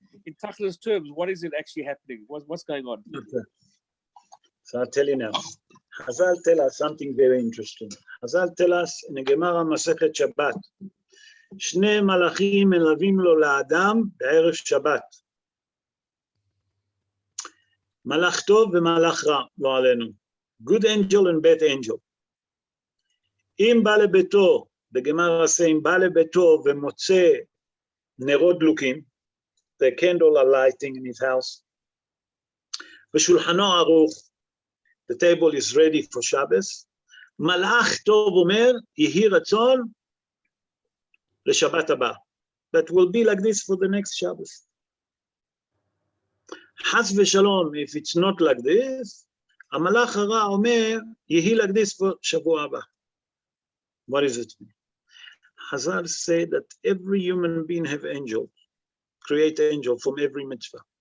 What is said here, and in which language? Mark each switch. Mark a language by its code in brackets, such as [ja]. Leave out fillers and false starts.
[en] In Tachlis terms, what is it actually happening? What's going on? Okay. So I'll tell you now. Chazal tell us something very interesting. Chazal tell us in the Gemara Masechet Shabbat, [he] שני מלאכים מלווים לו לאדם בערב שבת. מלאך טוב ומלאך רע, לא עלינו. [en] Good angel and bad angel. [he] אם בא לביתו, בגמרא עשה, אם בא לביתו ומוצא נרות דלוקים, [en] the candle are lighting in his house, [he] ושולחנו ערוך, [en] the table is ready for Shabbos, [he] מלאך טוב אומר, יהי רצון לשבת הבא. [en] That will be like this for the next Shabbos. [he] חס ושלום, [en] if it's not like this, [he] המלאך הרע אומר, יהי [en] like this for [he] שבוע הבא. [en] What does it mean? Chazal say that every human being have angels, create angel from every mitzvah.